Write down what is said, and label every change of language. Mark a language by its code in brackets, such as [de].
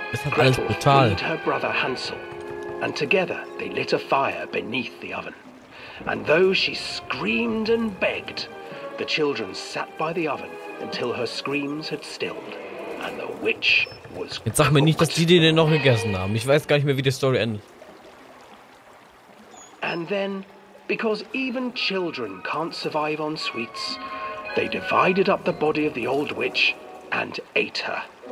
[en] Gretel freed her brother Hansel, and together they lit a fire beneath the oven. And though she screamed and begged, the children sat by the oven until her screams had stilled, and the witch was [de] Jetzt sag mir nicht, dass die den noch gegessen haben. Ich weiß gar nicht mehr, wie die Story endet. [en] And then, because even children can't survive on sweets, they divided up the body of the old witch and ate her.